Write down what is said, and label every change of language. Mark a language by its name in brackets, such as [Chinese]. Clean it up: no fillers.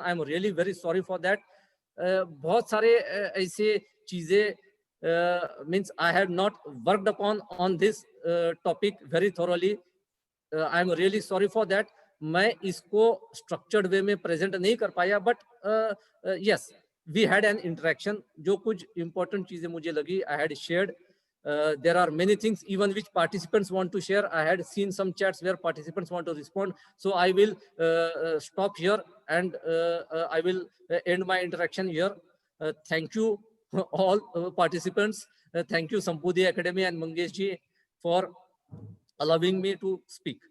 [English] I am really very sorry for that. [Hindi] बहुत सारे ऐसे चीजें [English] I have not worked upon on this topic very thoroughly. I am really sorry for that. [Hindi] मैं इसको structured way में present नहीं कर पाया, [English] but yes, we had an interaction. [Hindi] जो कुछ important चीजें मुझे लगी, [English] I had shared. There are many things even which participants want to share. I had seen some chats where participants want to respond. So I will stop here and I will end my interaction here. Thank you all participants. Thank you Sambodhi Academy and Mangesh ji for allowing me to speak.